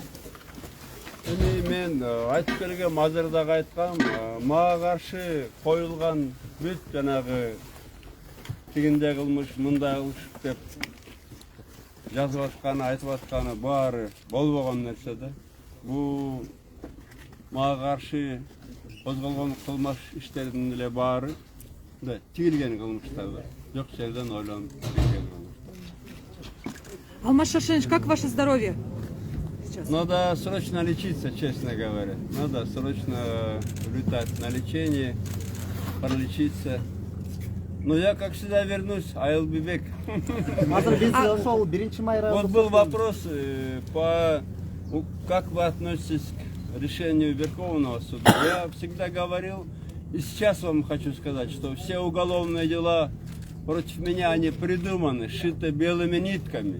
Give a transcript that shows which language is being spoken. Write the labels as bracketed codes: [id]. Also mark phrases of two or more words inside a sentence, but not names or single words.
[ky] Эми мен айтып келгем, азыр дагы айткам, мага каршы коюлган бүт жанагы тигиндей кылмыш, мындай кылмыш деп жазып атканы, айтып атканы баары болбогон нерсе да. Бул мага каршы козголгон кылмыш иштердин эле баары тигилген кылмыштар да. Жок жерден ойлонуп тигилген кылмыштар. [ru] Алмаз Шаршенович, как ваше здоровье? Надо срочно лечиться, честно говоря. Надо срочно летать на лечение, пролечиться. Но я, как всегда, вернусь. [en] I'll be back. [ru] Вот был вопрос, как вы относитесь к решению Верховного суда. Я всегда говорил, и сейчас вам хочу сказать, что все уголовные дела против меня, они придуманы, сшиты белыми нитками.